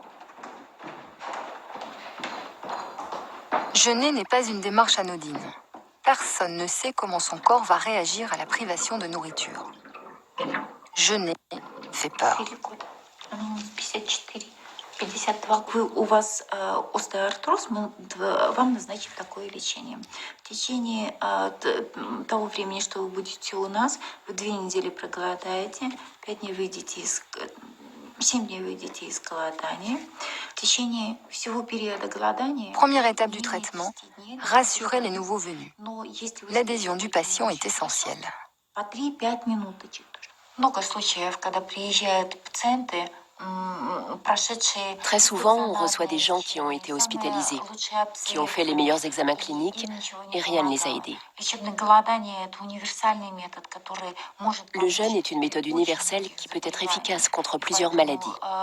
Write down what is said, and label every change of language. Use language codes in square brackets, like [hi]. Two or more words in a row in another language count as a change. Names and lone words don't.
[fr] Jeûner n'est pas une démarche anodine. Personne ne sait comment son corps va réagir à la privation de nourriture. Jeûner fait peur. 52. [ru] У вас остеоартроз, вам назначим такое лечение. В течение того времени, что вы будете у нас, вы 2 недели проголодаете, 5 дней выйдете из 7 дней выйдете из голодания. В течение всего периода голодания... [fr] Première étape du traitement, rassurer les nouveaux venus. L'adhésion du patient est essentielle. [ru] По 3-5 минуточек. Много случаев, когда приезжают пациенты, [fr] Très souvent, on reçoit des gens qui ont été hospitalisés, qui ont fait les meilleurs examens cliniques et rien ne les a aidés. Le jeûne est une méthode universelle qui peut être efficace contre plusieurs maladies.